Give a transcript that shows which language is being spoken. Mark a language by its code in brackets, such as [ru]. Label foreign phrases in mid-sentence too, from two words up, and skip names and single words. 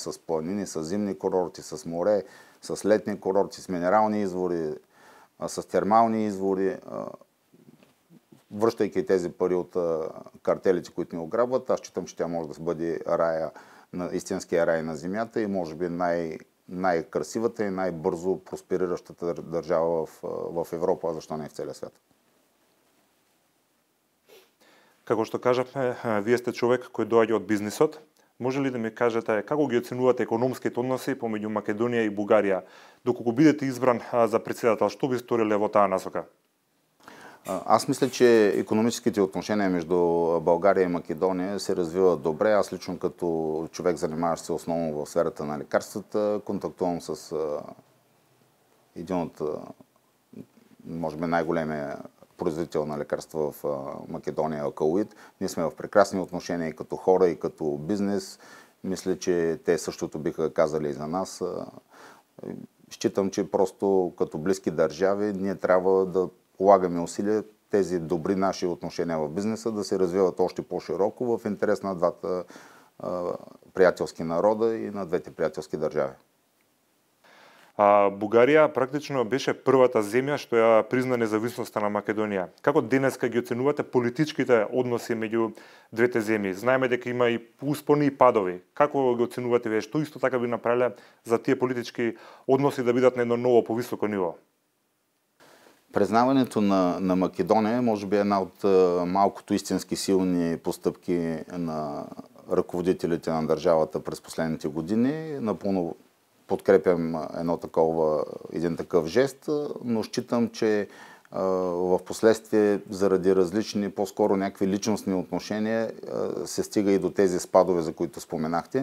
[bg] с планини, с зимни курорти, с море, с летни курорти, с минерални извори, с термални извори, връщайки тези пари от картелите, които ни ограбват, аз считам, че тя може да бъде истинския рай на земята и може би най-красивата и най-бързо проспериращата държава в Европа, защо не и в целия свят. [mk] Како што кажавме, вие сте човек кој доаѓа од бизнисот. Може ли да ми кажете како ги оценувате економските односи помеѓу Македонија и Бугарија? Доколку бидете избран за председател, што би сториле во таа насока? [bg] Аз мисля, че икономическите отношения между България и Македония се развиват добре. Аз лично като човек, занимаващ се основно в сферата на лекарствата, контактувам с един от, може би, най-големия производител на лекарства в Македония, Алкалоид. Ние сме в прекрасни отношения и като хора, и като бизнес. Мисля, че те същото биха казали и за нас. Считам, че просто като близки държави ние трябва да полагаме усилия тези добри наши отношения в бизнеса да се развиват още по-широко в интерес на двата приятелски народа и на двете приятелски държави. [mk] Бугарија практично беше првата земја што ја призна независноста на Македонија. Како денеска ги оценувате политичките односи меѓу двете земји? Знаеме дека има и успони и падови. Како ги оценувате вие? Што исто така би направиле за тие политички односи да бидат на едно ново повисоко ниво? [bg] Признаването на Македония може би е една от малкото истински силни постъпки на ръководителите на държавата през последните години. Напълно подкрепям един такъв жест, но считам, че в последствие заради различни, по-скоро някакви личностни отношения се стига и до тези спадове, за които споменахте.